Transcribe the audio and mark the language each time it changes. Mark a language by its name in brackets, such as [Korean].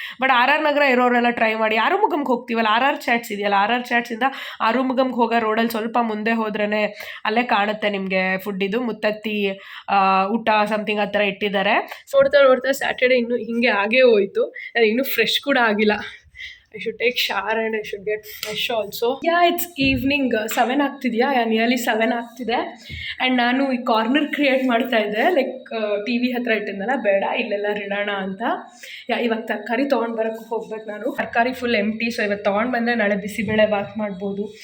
[Kannada] But R R ನಗರ ಇರೋರೆಲ್ಲ try ಮಾಡಿ. ಆರುಮುಗಮ್ಗೆ ಹೋಗ್ತೀವಲ್ಲ, R R chaats ಇದೆಯಲ್ಲ, ಆರ್ ಆರ್ ಚಾಟ್ಸಿಂದ ಆರುಮುಗಮ್ಗೆ ಹೋಗೋ ರೋಡಲ್ಲಿ ಸ್ವಲ್ಪ ಮುಂದೆ ಹೋದ್ರೇ ಅಲ್ಲೇ ಕಾಣುತ್ತೆ ನಿಮಗೆ ಫುಡ್ಡಿದು ಮುತ್ತತ್ತಿ ಊಟ ಸಮಥಿಂಗ್ ಆ ಥರ ಇಟ್ಟಿದ್ದಾರೆ. ನೋಡ್ತಾ ಸ್ಯಾಟರ್ಡೇ ಇನ್ನೂ ಹಿಂಗೆ ಆಗೇ ಹೋಯಿತು, ಇನ್ನೂ ಫ್ರೆಶ್ ಕೂಡ ಆಗಿಲ್ಲ. [English] I should take shower and I should get fresh also. It's evening 7 [Kannada] ಆಗ್ತಿದೆಯಾ, [English] nearly 7 [Kannada] ಆಗ್ತಿದೆ. ಆ್ಯಂಡ್ ನಾನು ಈ ಕಾರ್ನರ್ ಕ್ರಿಯೇಟ್ ಮಾಡ್ತಾ ಇದ್ದೆ, ಲೈಕ್ ಟಿ ವಿ ಹತ್ರ ಇಟ್ಟಿದ್ದಲ್ಲ, ಬೇಡ ಇಲ್ಲೆಲ್ಲ ಇಡೋಣ ಅಂತ. ಇವಾಗ ತರಕಾರಿ ತೊಗೊಂಡು ಬರೋಕ್ಕೆ ಹೋಗ್ಬೇಕು ನಾನು. ತರಕಾರಿ ಫುಲ್ ಎಂಟಿ. ಸೊ ಇವತ್ತು ತೊಗೊಂಡು ಬಂದರೆ ನಾಳೆ ಬಿಸಿಬೇಳೆ ಬಾತ್ ಮಾಡ್ಬೋದು.